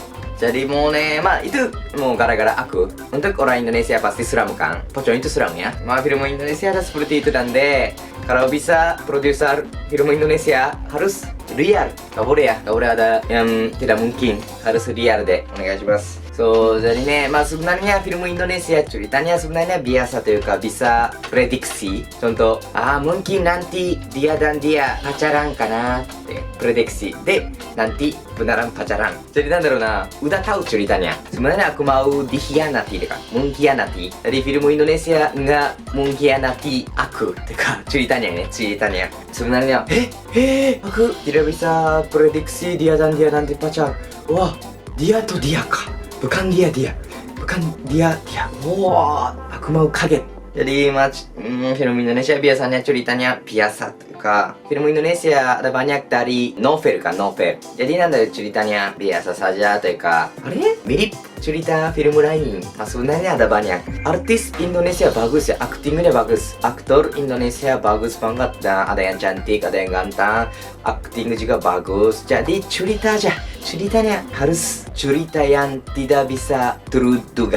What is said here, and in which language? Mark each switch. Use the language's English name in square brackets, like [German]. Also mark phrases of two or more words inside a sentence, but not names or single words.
[Indonesian] Jadi mau itu mau gara-gara aku. Untuk orang Indonesia pasti seram kan, pocong itu seram ya. Film Indonesia ada seperti itu dan deh. Kalau bisa produser film Indonesia harus real. Gak boleh ya, gak boleh ada yang tidak mungkin. Harus real deh, onegaishimasu. So, jadi sebenarnya film Indonesia ceritanya sebenarnya biasa [Japanese] というか [Indonesian] bisa prediksi. Contoh, mungkin nanti dia dan dia pacaran [Japanese] かなって [Indonesian] prediksi. De, nanti beneran pacaran. Jadi udah tahu ceritanya. Sebenarnya aku mau dikhianati kan, mengkhianati. Jadi film Indonesia nggak mengkhianati aku, ceritanya. Sebenarnya, aku tidak bisa prediksi dia dan dia nanti pacar. Wah, dia tuh dia kah? Bukan dia. Wah, aku mau kaget. Jadi film Indonesia biasanya ceritanya biasa [Japanese] というか, [Indonesian] film Indonesia ada banyak dari novel kan, novel. Jadi ceritanya biasa saja [Japanese] というか, [Indonesian] mirip cerita film lain. Sebenarnya ada banyak. Artis Indonesia bagus ya, aktingnya bagus. Aktor Indonesia bagus banget. Dan ada yang cantik, ada yang ganteng. Akting juga bagus. Jadi ceritanya harus cerita yang tidak bisa terduga.